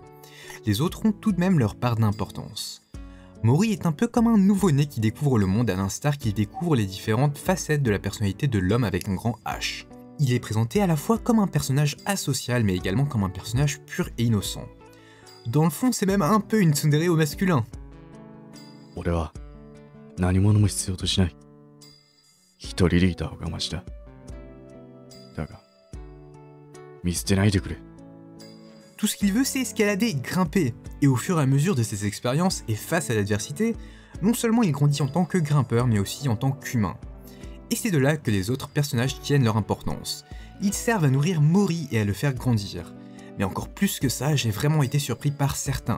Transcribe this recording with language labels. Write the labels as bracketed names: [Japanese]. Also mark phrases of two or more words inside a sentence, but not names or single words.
[French] Les autres ont tout de même leur part d'importance. Mori est un peu comme un nouveau-né qui découvre le monde à l'instar qu'il découvre les différentes facettes de la personnalité de l'homme avec un grand H. Il est présenté à la fois comme un personnage asocial mais également comme un personnage pur et innocent. Dans le fond, c'est même un peu une tsundere au masculin. [Japanese] 俺は何者も必要としない。一人リーダーがマシだ。だが、見捨てないでくれ。 [French] Tout ce qu'il veut, c'est escalader, grimper, et au fur et à mesure de ses expériences et face à l'adversité, non seulement il grandit en tant que grimpeur, mais aussi en tant qu'humain. Et c'est de là que les autres personnages tiennent leur importance. Ils servent à nourrir Mori et à le faire grandir. Mais encore plus que ça, j'ai vraiment été surpris par certains.